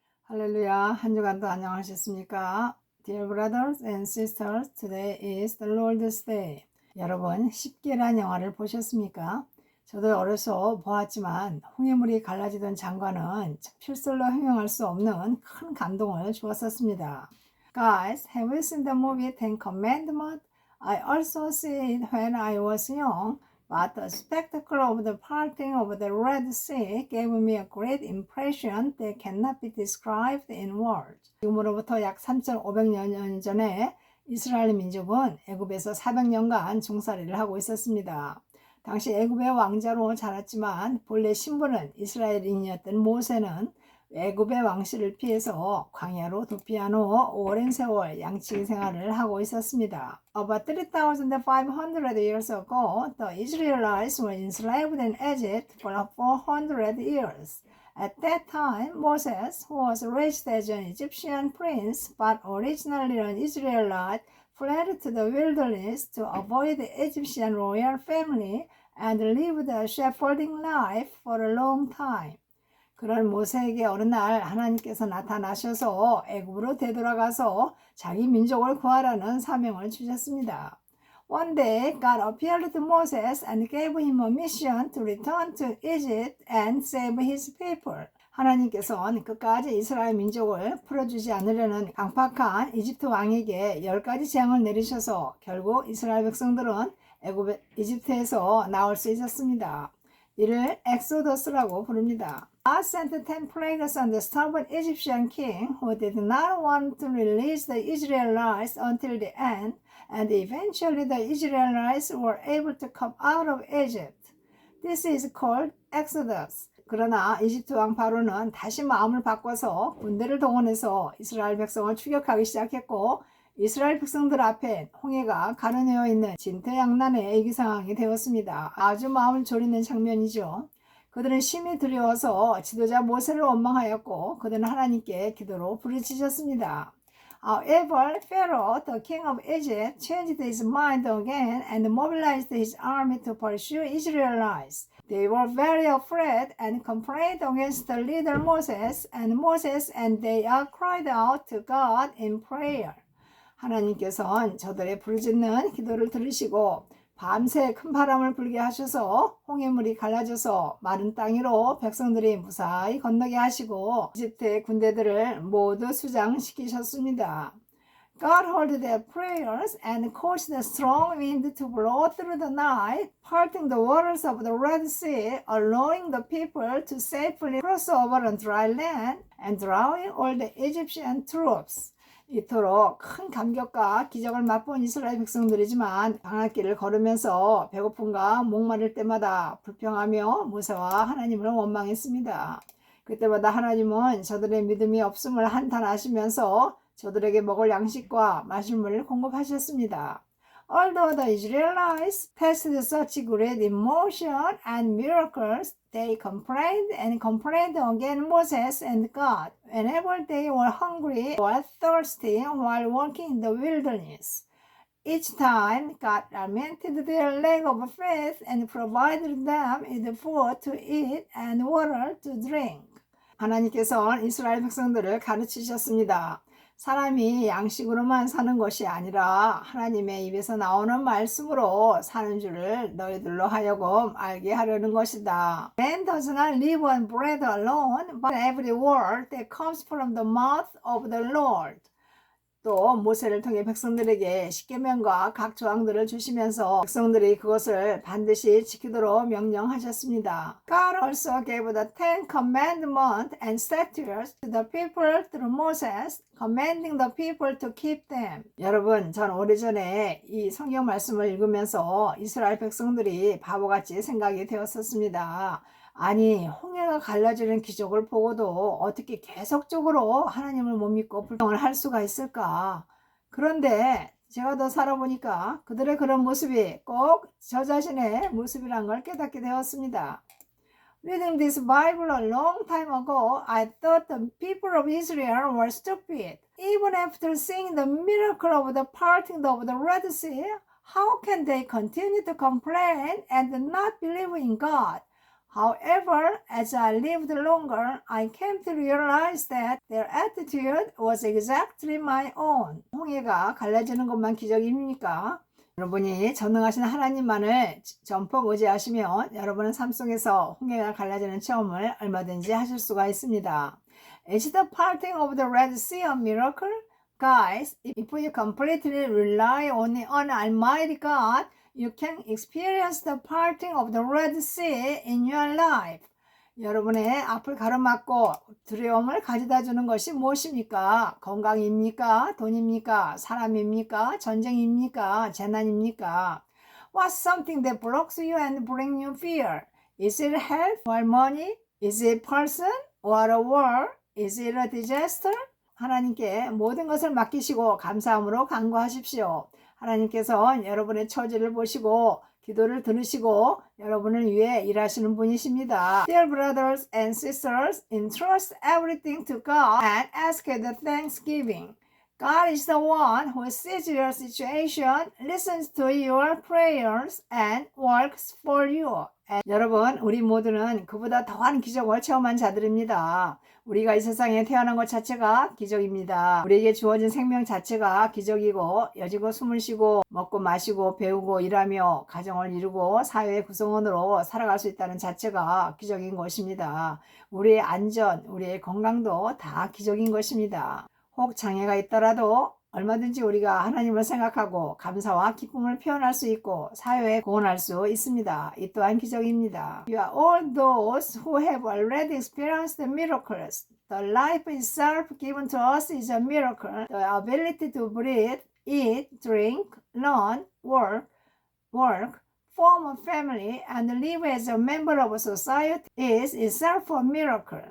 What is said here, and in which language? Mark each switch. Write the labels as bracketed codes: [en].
[ko] 할렐루야, 한 주간도 안녕하셨습니까? [en] Dear brothers and sisters, today is the Lord's Day. [ko] 여러분, 10계란 영화를 보셨습니까? 저도 어려서 보았지만 홍해물이 갈라지던 장관은 필설로 형용할 수 없는 큰 감동을 주었었습니다. [en] Guys, have you seen the movie Ten Commandments? I also see it when I was young. But the spectacle of the parting of the Red Sea gave me a great impression that cannot be described in words. [ko] 지금으로부터 약 3,500년 전에 이스라엘 민족은 애굽에서 400년간 종살이를 하고 있었습니다. 당시 애굽의 왕자로 자랐지만 본래 신분은 이스라엘인이었던 모세는 애굽의 왕실을 피해서 광야로 도피한 후 오랜 세월 양치기 생활을 하고 있었습니다. [en] About 3,500 years ago, the Israelites were enslaved in Egypt for 400 years. At that time, Moses, who was raised as an Egyptian prince but originally an Israelite, fled to the wilderness to avoid the Egyptian royal family and lived a shepherding life for a long time. [ko] 그런 모세에게 어느 날 하나님께서 나타나셔서 애굽으로 되돌아가서 자기 민족을 구하라는 사명을 주셨습니다. [en] One day, God appeared to Moses and gave him a mission to return to Egypt and save his people. [ko] 하나님께서는 끝까지 이스라엘 민족을 풀어주지 않으려는 강팍한 이집트 왕에게 10가지 재앙을 내리셔서 결국 이스라엘 백성들은 이집트에서 나올 수 있었습니다. 이를 엑소더스라고 부릅니다. [en] God sent 10 plagues on the stubborn Egyptian king who did not want to release the Israelites until the end, and eventually the Israelites were able to come out of Egypt. This is called Exodus. [ko] 그러나 이집트 왕 바로는 다시 마음을 바꿔서 군대를 동원해서 이스라엘 백성을 추격하기 시작했고 이스라엘 백성들 앞에 홍해가 가로내어 있는 진퇴양난의 애기 상황이 되었습니다. 아주 마음을 졸이는 장면이죠. 그들은 심히 두려워서 지도자 모세를 원망하였고 그들은 하나님께 기도로 부르짖었습니다. [en] However, Pharaoh, the king of Egypt, changed his mind again and mobilized his army to pursue Israelites. They were very afraid and complained against the leader Moses and they all cried out to God in prayer. [ko] 하나님께서는 저들의 부르짖는 기도를 들으시고 밤새 큰 바람을 불게 하셔서 홍해물이 갈라져서 마른 땅위로 백성들이 무사히 건너게 하시고 이집트의 군대들을 모두 수장시키셨습니다. [en] God heard their prayers and caused a strong wind to blow through the night, parting the waters of the Red Sea, allowing the people to safely cross over on dry land and drowning all the Egyptian troops. [ko] 이토록 큰 감격과 기적을 맛본 이스라엘 백성들이지만 방앗길을 걸으면서 배고픔과 목마를 때마다 불평하며 모세와 하나님을 원망했습니다. 그때마다 하나님은 저들의 믿음이 없음을 한탄하시면서 저들에게 먹을 양식과 마실 물을 공급하셨습니다. [en] Although the Israelites tested such great emotion and miracles, they complained against Moses and God whenever they were hungry or thirsty while walking in the wilderness. Each time, God lamented their lack of faith and provided them with food to eat and water to drink. [ko] 하나님께서는 이스라엘 백성들을 가르치셨습니다. 사람이 양식으로만 사는 것이 아니라 하나님의 입에서 나오는 말씀으로 사는 줄을 너희들로 하여금 알게 하려는 것이다. [en] Man does not live on bread alone, but every word that comes from the mouth of the Lord. [ko] 또 모세를 통해 백성들에게 십계명과 각 조항들을 주시면서 백성들이 그것을 반드시 지키도록 명령하셨습니다. [en] God also gave the 10 commandments and statutes to the people through Moses, commanding the people to keep them. [ko] 여러분, 전 오래전에 이 성경 말씀을 읽으면서 이스라엘 백성들이 바보같이 생각이 되었었습니다. 아니, 홍해가 갈라지는 기적을 보고도 어떻게 계속적으로 하나님을 못 믿고 불평을 할 수가 있을까? 그런데 제가 더 살아보니까 그들의 그런 모습이 꼭 저 자신의 모습이란 걸 깨닫게 되었습니다. [en] Reading this Bible a long time ago, I thought the people of Israel were stupid. Even after seeing the miracle of the parting of the Red Sea, how can they continue to complain and not believe in God? However, as I lived longer, I came to realize that their attitude was exactly my own. [ko] 홍해가 갈라지는 것만 기적입니까? 여러분이 전능하신 하나님만을 전폭 의지하시면 여러분은 삶 속에서 홍해가 갈라지는 체험을 얼마든지 하실 수가 있습니다. [en] Is the parting of the Red Sea a miracle? Guys, if you completely rely on Almighty God, you can experience the parting of the Red Sea in your life. [ko] 여러분의 앞을 가로막고 두려움을 가져다 주는 것이 무엇입니까? 건강입니까? 돈입니까? 사람입니까? 전쟁입니까? 재난입니까? [en] What's something that blocks you and brings you fear? Is it health or money? Is it person or a war? Is it a disaster? [ko] 하나님께 모든 것을 맡기시고 감사함으로 간구하십시오. 하나님께서 여러분의 처지를 보시고 기도를 들으시고 여러분을 위해 일하시는 분이십니다. [en] Dear brothers and sisters, entrust everything to God and ask the thanksgiving. God is the one who sees your situation, listens to your prayers, and works for you. [ko] 여러분, 우리 모두는 그보다 더한 기적을 체험한 자들입니다. 우리가 이 세상에 태어난 것 자체가 기적입니다. 우리에게 주어진 생명 자체가 기적이고 여지고 숨을 쉬고 먹고 마시고 배우고 일하며 가정을 이루고 사회의 구성원으로 살아갈 수 있다는 자체가 기적인 것입니다. 우리의 안전, 우리의 건강도 다 기적인 것입니다. 혹 장애가 있더라도 얼마든지 우리가 하나님을 생각하고 감사와 기쁨을 표현할 수 있고 사회에 구원할 수 있습니다. 이 또한 기적입니다. [en] You are all those who have already experienced the miracles. The life itself given to us is a miracle. The ability to breathe, eat, drink, learn, work, form a family, and live as a member of a society is itself a miracle.